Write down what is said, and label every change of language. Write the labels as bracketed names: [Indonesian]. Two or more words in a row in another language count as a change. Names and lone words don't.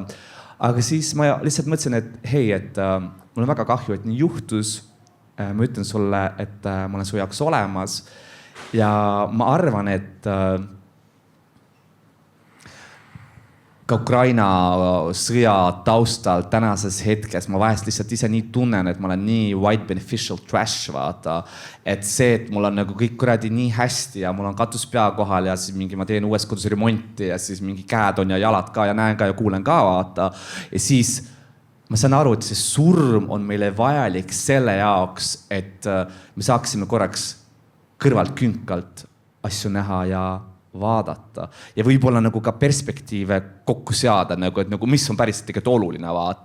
[Estonian] Aga siis ma lihtsalt mõtlesin, et hei, et mul on väga kahju, et nii juhtus. Ma ütlen sulle, et ma olen su jaoks olemas ja ma arvan, et ka Ukraina sõja taustal tänases hetkes ma vahest lihtsalt ise nii tunnen, et ma olen nii [English] white beneficial trash, [Estonian] vaata. Et see, et mul on nagu kõik kuradi nii hästi ja mul on katus pea kohal ja siis mingi ma teen uues kodus remonti ja siis mingi käed on ja jalad ka ja näen ka ja kuulen ka, vaata. Ja siis ma saan aru, et see surm on meile vajalik selle jaoks, et me saaksime korraks kõrvalt künkalt asju näha ja vaadata ja võib-olla nagu ka perspektiive kokku seada, nagu, et nagu, mis on päris tegelikult oluline, vaata.